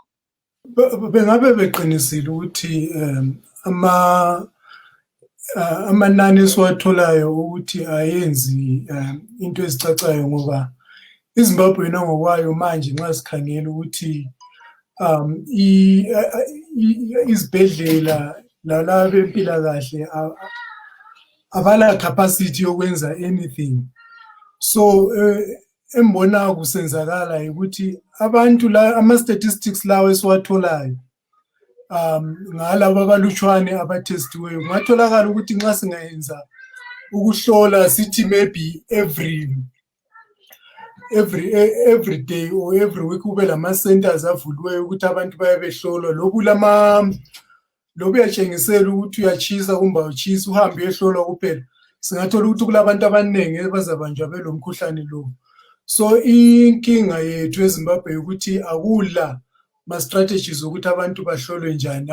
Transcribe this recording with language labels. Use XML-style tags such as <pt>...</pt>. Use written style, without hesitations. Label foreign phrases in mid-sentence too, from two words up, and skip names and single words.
<nd>Bengabe beqinisile ukuthi amanani esiwatholayo ukuthi ayenzi into ezicacayo, ngoba iZimbabwe yona ngokwayo manje nxa sikhangela ukuthi izibhedlela lalabo bempilakahle abala capacity yokwenza anything. So embona kusenzakala ukuthi abantu ama-statistics lawo esiwatholayo ngalabo abalutshwane abatestiweyo kungatholakala ukuthi nxa singayenza ukuhlola sithi</nd> <en>maybe every day or every week</en> <nd>kube lama-centers avuliweyo ukuthi abantu baye behlolwa. Lobu uyatshengisela ukuthi uyatshisa kumbe awutshisi, uhambe uyehlolwa kuphela. Singathola ukuthi kulabantu abaningi bazabanjwa belo mkhuhlane lo. So inkinga yethu eZimbabwe ukuthi akula ma-strategies ukuthi abantu bahlolwe njani.</nd>